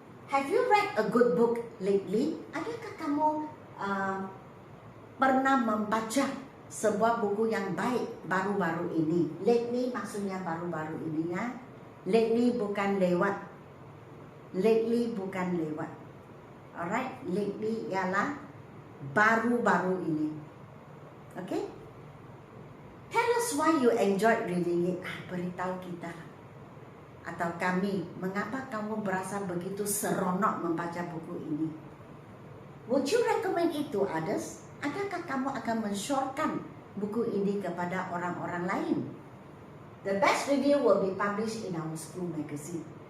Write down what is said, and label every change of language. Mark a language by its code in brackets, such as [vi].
[en] Have you read a good book lately? [ms] Adakah kamu pernah membaca sebuah buku yang baik baru-baru ini? Lately maksudnya baru-baru ini ya. Lately bukan lewat. Lately bukan lewat. Alright, lately ialah baru-baru ini. Okay? [en] Tell us why you enjoyed reading it. [ms] Beritahu kita atau kami, mengapa kamu berasa begitu seronok membaca buku ini. [en] Would you recommend it to others? [ms] Adakah kamu akan mensyorkan buku ini kepada orang-orang lain? [en] The best review will be published in our school magazine.